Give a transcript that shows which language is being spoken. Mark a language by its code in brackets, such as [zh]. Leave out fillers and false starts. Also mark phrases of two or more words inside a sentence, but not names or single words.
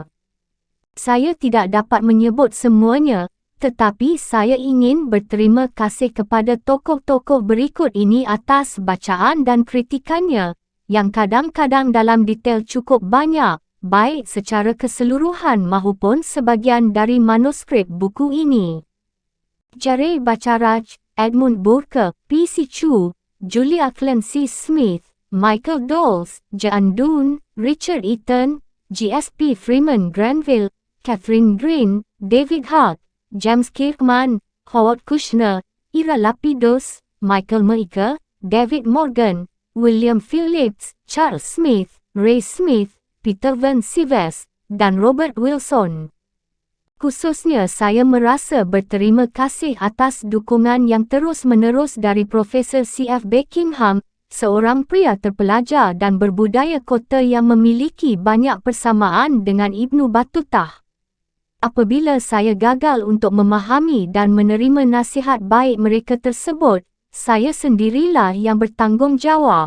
[id] Saya tidak dapat menyebut semuanya, tetapi saya ingin berterima kasih kepada tokoh-tokoh berikut ini atas bacaan dan kritikannya, yang kadang-kadang dalam detail cukup banyak, baik secara keseluruhan maupun sebagian dari manuskrip buku ini. Jare Bacharach, Edmund Burke, P.C. Chu, Julia Clancy Smith, Michael Doles, John Dunn, Richard Eaton, G.S.P. Freeman Granville, Catherine Green, David Hart, James Kirkman, Howard Kushner, Ira Lapidus, Michael Meike, David Morgan, William Phillips, Charles Smith, Ray Smith, Peter Van Sives, dan Robert Wilson. Khususnya saya merasa berterima kasih atas dukungan yang terus-menerus dari Profesor C.F. Beckingham, seorang pria terpelajar dan berbudaya kota yang memiliki banyak persamaan dengan Ibnu Battutah. Apabila saya gagal untuk memahami dan menerima nasihat baik mereka tersebut, saya sendirilah yang bertanggungjawab.